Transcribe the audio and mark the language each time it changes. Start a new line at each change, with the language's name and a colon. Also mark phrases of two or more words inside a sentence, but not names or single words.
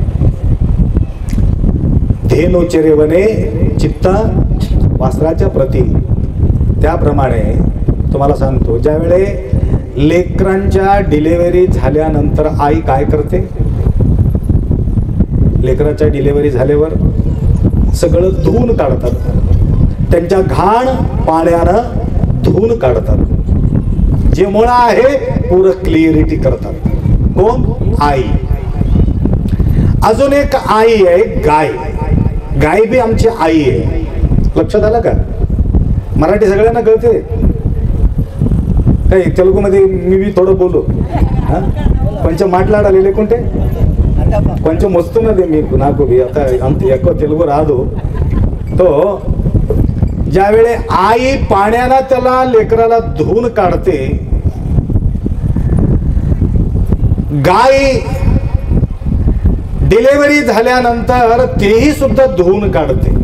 Marathi: धेनोचे रेवणे चित्ता वासराच्या प्रती त्याप्रमाणे तुम्हाला सांगतो ज्यावेळे लेकरांच्या डिलिव्हरी झाल्यानंतर आई काय करते लेकराच्या डिलिव्हरी झाल्यावर सगळं धुवून काढतात त्यांच्या घाण पाण्यानं काढतात, जे मुळा आहे पूर्ण क्लिअरिटी करतात. कोण? आई. अजून एक आई आहे गाय. गाय बी आमची आई आहे. लक्षात आलं का? मराठी सगळ्यांना कळते काही, तेलुगू मध्ये मी बी थोडं बोलू.
Telugu: కొంచెం మాట్లాడాలి లేకుంటే కొంచెం వస్తున్నది మీకు, నాకు అంత ఎక్కువ తెలుగు రాదు.
Marathi: तो ज्यावेळे आई पाण्याला त्याला लेकराला धुवून काढते, गाय डिलिव्हरी झाल्यानंतर तेही सुद्धा धुवून काढते.